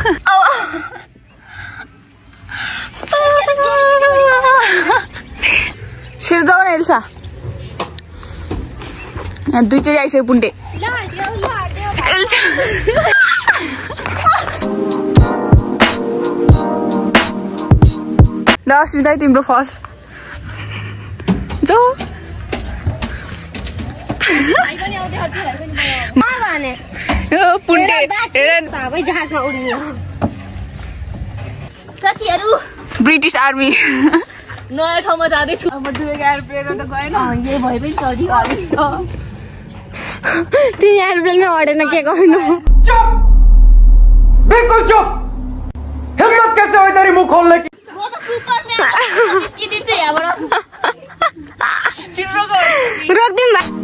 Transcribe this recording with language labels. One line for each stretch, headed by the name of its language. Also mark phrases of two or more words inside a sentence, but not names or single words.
Nepali: छिर जाऊ न एल्सा यहाँ दुईचोटि आइसक्यो पुन्टे ल अस्मिता तिम्रो फर्स्ट जाऊ पुन्टे साथीहरू ब्रिटिस आर्मी नयाँ ठाउँमा जाँदैछु अब दुईको एयरप्लेनमा त गएन यही भए पनि चढियो तिमी एयरप्लेनमा अडेन के गर्नु
Hindi: चुप बिल्कुल चुप हिम्मत कैसे हुई तेरी मुंह खोलने की
Nepali: म त सुपरम्यान निस्किदिन्छु यहाँबाट चिम्रो गयो रोक्दिम